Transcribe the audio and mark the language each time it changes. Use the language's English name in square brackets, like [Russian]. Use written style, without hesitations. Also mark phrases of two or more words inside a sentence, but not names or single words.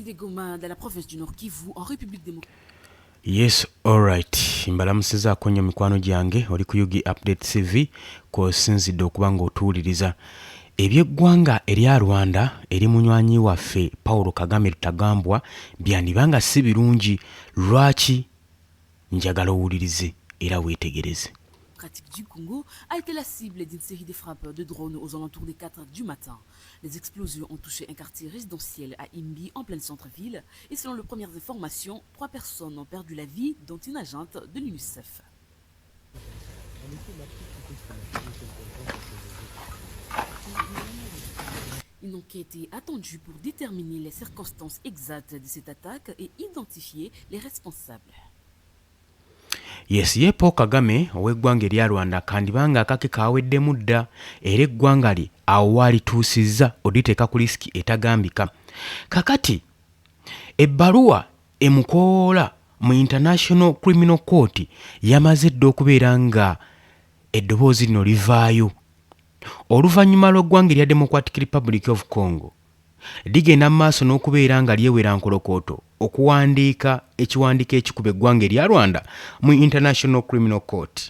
[French] Goma, dans la province du Nord Kivu, en République démocratique. [English] Yes, alright. [Ganda] Mbalamusiza konyo mikwano gyange oli ku Yugi Update TV ko sinzidde okuba ng'otuwuliriza ebyeggwanga erya Rwanda eri munywanyi waffe Paul Kagame Rutagambwa byandibanga si birungi. Lwaki? Njagala owulirize era weetegereze. [French] Pratique du Congo a été la cible d'une série de frappes de drones aux alentours des 4 du matin. Les explosions ont touché un quartier résidentiel à Imbi, en pleine centre-ville, et selon les premières informations, 3 personnes ont perdu la vie, dont une agente de l'UNICEF. Une enquête est attendue pour déterminer les circonstances exactes de cette attaque et identifier les responsables. [Ganda] Yes, ye Paul Kagame ow'eggwanga erya Rwanda kandibanga akake kaweddemu dda era eggwanga lye awo walituusizza oditeeka ku lisiki etagambika. Kakati ebbaluwa emukoola mu International Criminal Court yamaze dda okubeera nga eddoboozi lino livaayo oluvannyuma lw'eggwanga erya Democratic Republic of Congo ligenda mu maaso n'okubeera nga lyewera nkolokooto okuwandiika ekiwandiiko ekikuba eggwanga erya Rwanda mu International Criminal Court.